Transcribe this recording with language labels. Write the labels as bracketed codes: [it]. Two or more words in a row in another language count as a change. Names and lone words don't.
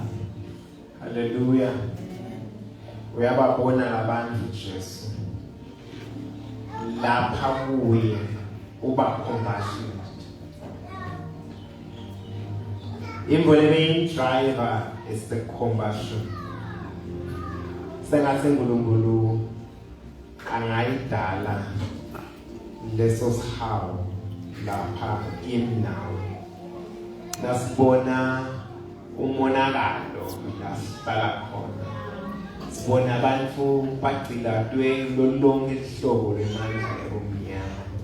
[ss] Hallelujah. Uyababona abantu Jesu lapha kuye uba [en] compassion the main driver is the compassion [ss] sengathi uNkulunkulu angayidala leso sihawu lapha kimi nawe nasibona umonakalo lasihlala khona sibona abantu bagcilatwe lolonke ihlobo lemandla ebumnyama